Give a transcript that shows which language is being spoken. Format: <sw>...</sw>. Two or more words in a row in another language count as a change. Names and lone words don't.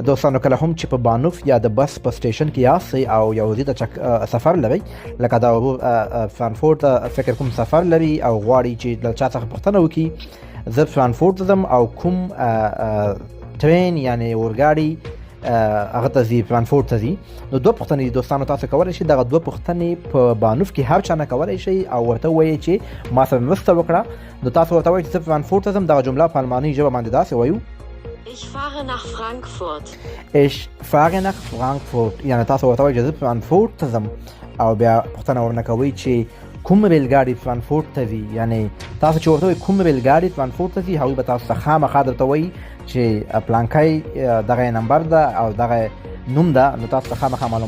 <ps>دوستانو کله هم چې په بانوف یا د بس په سټیشن کې یاستئ او یو ورځې سفر لرئ، لکه د فرانکفورت فکر کوم سفر لري او غواړي چې د چا څخه پوښتنه وکړي، زه فرانکفورت ځم او کوم ټرین یعنی اورګاډي هغه ته ځي، فرانکفورت ته ځي، نو دوه پوښتنې دوستانو تاسو کولی شئ دغه دوه پوښتنې په بانوف کې هر چا نه کولی شئ او ورته ووایئ چې ما سره مرسته وکړه. نو تاسو ورته وایئ چې زه فرانکفورت ته ځم، دغه جمله په المانۍ ژبه باندې داسې وایو:</ps> <de>Ich fahre nach Frankfurt. Ich fahre nach Frankfurt.</de> <ps>یعنی تاسو ورته وایئ چې زه فرانکفورت ته ځم او بیا پوښتنه ورنه کوئ چې کوم ریلګاډي فرانکفورت ته ځي. یعنی تاسو چې ورته وایئ کوم ریلګاډي فرانکفورت ته ځي، هغوی به تاسو ته خامخا درته وایي چې پلانکی دغه نمبر ده او دغه نوم ده، نو تاسو ته خامخا معلومات درکوي.</ps>